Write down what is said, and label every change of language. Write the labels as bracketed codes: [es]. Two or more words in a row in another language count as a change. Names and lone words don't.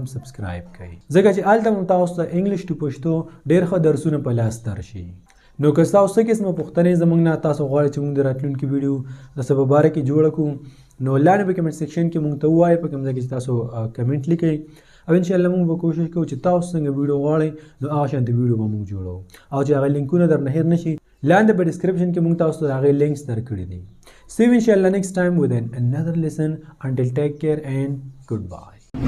[ps] سبسکرایب کړئ ځکه چې هلته هم تاسو ته [en] English to Pashto [ps] ډېر ښه درسونه په لاس درشي نو که ستاسو څه قسمه پوښتنې زموږ نه تاسو غواړئ چې موږ د راتلونکي ویډیو د څه په باره کې جوړه کړو نو لاندې په [en] comment section [ps] کې موږ ته ووایئ په کوم ځای کې چې تاسو کمنټ لیکئ او انشاءالله موږ به کوشش کوو چې تاسو څنګه ویډیو غواړئ نو هغه شانتې ویډیو به موږ جوړو او چې هغه لینکونه درنه هېر نه شي لاندې په ډسکرپشن کې موږ تاسو ته د هغې لینکس درکړي دي [en] See you inshallah next time with another lesson. Until take care and goodbye.